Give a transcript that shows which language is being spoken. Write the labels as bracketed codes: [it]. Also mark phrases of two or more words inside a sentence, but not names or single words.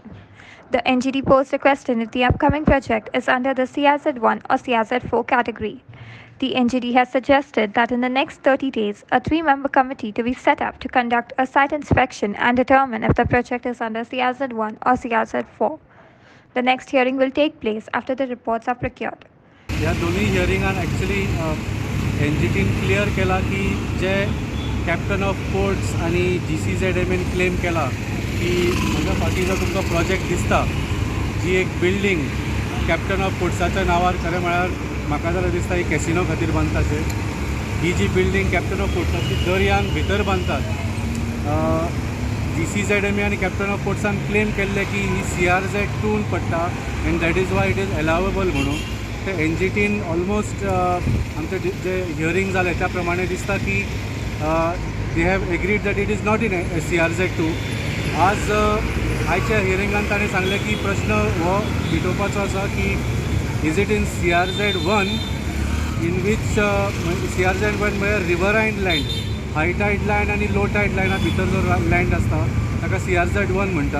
[en] The NGT posed a question if the upcoming project is under the CRZ1 or CRZ4 category. The NGT has suggested that in the next 30 days, a 3-member committee to be set up to conduct a site inspection and determine if the project is under CRZ1 or CRZ4. The next hearing will take place after the reports are procured. [kok] ह्या दोन्ही हियरिंगान ॲक्च्युली एनजीटीन क्लियर केला की जे कॅप्टन ऑफ पोर्ट्स आणि GCZMAन क्लेम केला की म्हज्या फाटीं जो तुमकां प्रोजेक्ट दिसता जी एक बिल्डींग कॅप्टन ऑफ पोर्ट्साच्या नांवार खरें म्हळ्यार म्हाका जाल्यार दिसता ही कॅसिनो खातीर बांदताचे ही जी बिल्डींग कॅप्टन ऑफ पोर्ट्साची दर्यान भितर बांदतात GCZMA आणि कॅप्टन ऑफ पोर्ट्सान क्लेम केल्ले की ही CRZ2 पडटा [en] and that is why it is allowable [kok] म्हणून ते एनजीटीन ऑलमोस्ट आमचे जे हियरिंग जालें त्या प्रमाणे दिसता की [en] they have agreed that it is not in CRZ2. [kok] आज आयच्या हियरिंगान ताणें सांगलें की प्रश्न हो मिटोवपाचो आसा की [en] is it in CRZ1 in which CRZ1 [kok] म्हळ्यार [en] riverine land, high tide land [kok] आनी [en] low tide landa [kok] भितर जो लँड आसता ताका CRZ1 म्हणटा.